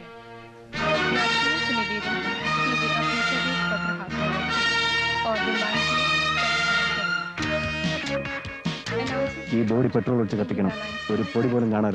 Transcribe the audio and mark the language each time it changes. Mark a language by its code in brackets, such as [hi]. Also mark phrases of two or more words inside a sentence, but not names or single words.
[hi] यात्रियों से निवेदन है कि वे अपने प्रवेश पत्र हाथ में रखें और विमान की [ml] ഈ ബോഡി പെട്രോൾ ഒഴിച്ച് കത്തിക്കണം. ഒരു പൊടി പോലും കാണരുത്.